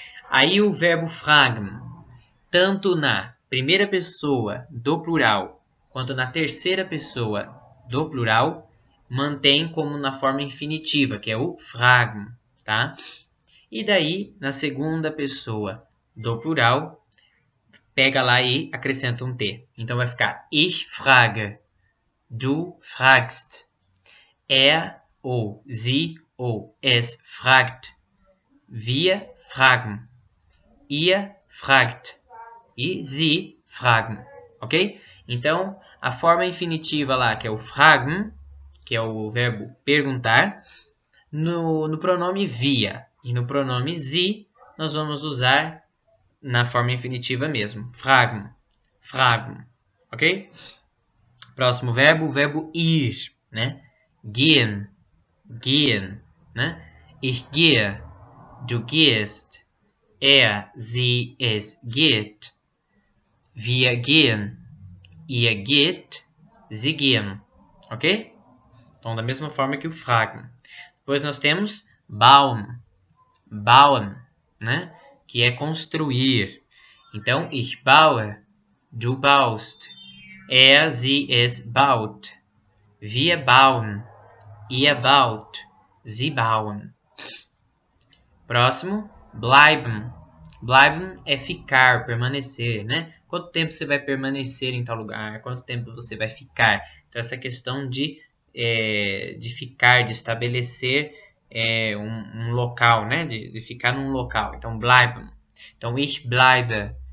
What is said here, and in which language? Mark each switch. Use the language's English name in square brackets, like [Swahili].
[Portuguese] Aí o verbo fragen, tanto na primeira pessoa do plural quanto na terceira pessoa do plural, mantém como na forma infinitiva, que é o fragen, tá? E daí, na segunda pessoa do plural, pega lá e acrescenta um T. Então vai ficar [German] ich frage, du fragst, er ou sie ou es fragt, wir fragen, ihr fragt e sie fragen, [Portuguese] ok? Então, a forma infinitiva lá, que é o fragen, que é o verbo perguntar, no pronome wir e no pronome sie, nós vamos usar na forma infinitiva mesmo, fragen, fragen, ok? Próximo verbo, o verbo ir, né? Gehen, gehen, né? [German] Ich gehe, du gehst, sie, es geht, wir gehen, ihr geht, sie gehen, ok? [Portuguese] Então, da mesma forma que o fragen. Depois nós temos bauen, bauen, né? Que é construir. [German] Então, ich baue, du baust, sie, es baut, wir bauen, ihr baut, sie bauen. [Portuguese] Próximo, bleiben. Bleiben é ficar, permanecer, né? Quanto tempo você vai permanecer em tal lugar? Quanto tempo você vai ficar? Então, essa questão de ficar, de estabelecer um local, né? De ficar num local. Então, bleiben. Então, [German] ich bleibe,